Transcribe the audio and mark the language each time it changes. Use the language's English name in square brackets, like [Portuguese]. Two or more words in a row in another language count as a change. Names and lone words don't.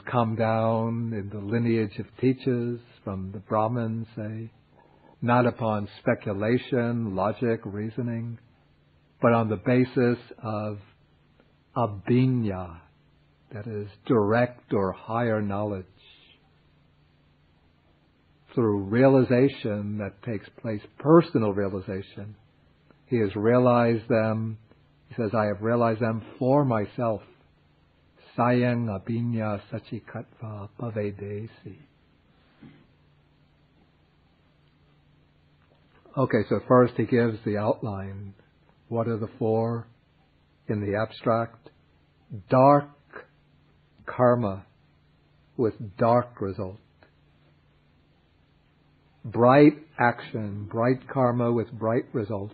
[English] come down in the lineage of teachers from the Brahmins, say, not upon speculation, logic, reasoning, but on the basis of abhinya, that is direct or higher knowledge, through realization that takes place, personal realization. He has realized them, he says, I have realized them for myself. [Pali] Sayang abhinya sachikatva pavedesi. [English] Okay, so first he gives the outline. What are the four in the abstract? Dark karma with dark result. Bright action, bright karma with bright result.